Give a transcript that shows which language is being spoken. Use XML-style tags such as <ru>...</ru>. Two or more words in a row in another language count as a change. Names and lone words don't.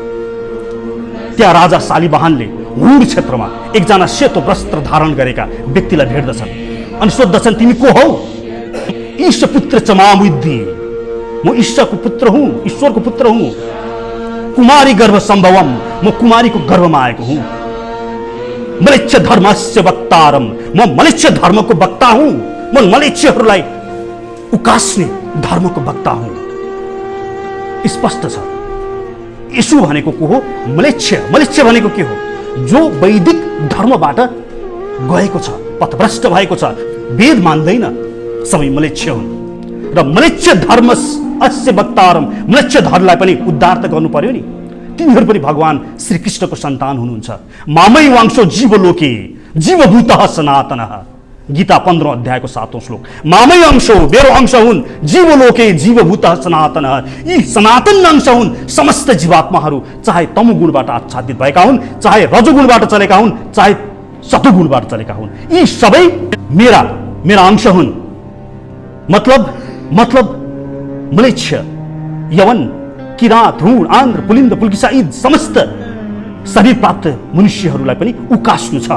<ne>त्यहाँ राजा शालिवाहनले हुड क्षेत्रमा एकजना सेतो वस्त्र धारण गरेका व्यक्तिलाई भेट्दछन् अनि सोध्दछन्, तिमी को हौ?</ne> <sa>ईश पुत्र चमामुद्दी,</sa> <ne>म ईशको पुत्र हुँ, ईश्वरको पुत्र हुँ।</ne> <sa>कुमारी गर्भ सम्भवम,</sa> <ne>म कुमारीको गर्भमा आएको हुँ।</ne> <sa>मलेच्छ धर्मस्य वक्तारम,</sa> <ne>म मलेच्छ धर्मको वक्ता हुँ। म मलेच्छहरूलाई उकास्ने धर्मको वक्ता हुँ। स्पष्ट छ यीशु भनेको को हो? मलेच्छ भनेको के हो? जो वैदिक धर्मबाट गएको छ, पथभ्रष्ट भएको छ, वेद मान्दैन, सबै मलेच्छ हुन्। र</ne> <sa>मलेच्छ धर्म अस्य वक्तारम,</sa> <ne>मलेच्छ धर्मलाई पनि उद्धार त गर्नु पर्यो नि। तिनीहरू पनि भगवान श्रीकृष्णको सन्तान हुनुहुन्छ।</ne> <sa>मामै वांशो जीवलोके जीवभूतः सनातनः,</sa> <ne>गीता 15 अध्यायको 7औं श्लोक।</ne> <sa>मामै अंशो,</sa> <ne>मेरो अंश हुन्,</ne> <sa>जीवलोके जीवभूतः सनातनः,</sa> <ne>यी सनातन अंश हुन् समस्त जीवात्माहरू, चाहे तमोगुणबाट आच्छादित भएका हुन्, चाहे रजोगुणबाट चलेका हुन्, चाहे सतोगुणबाट चलेका हुन्, यी सबै मेरा अंश हुन्। मतलब मलेच्छ, यवन, किरात, हुण, आन्द्र, पुलिन्द, पुल्किसा यी समस्त शरीर प्राप्त मनुष्यहरूलाई पनि उकास्नु छ।</ne>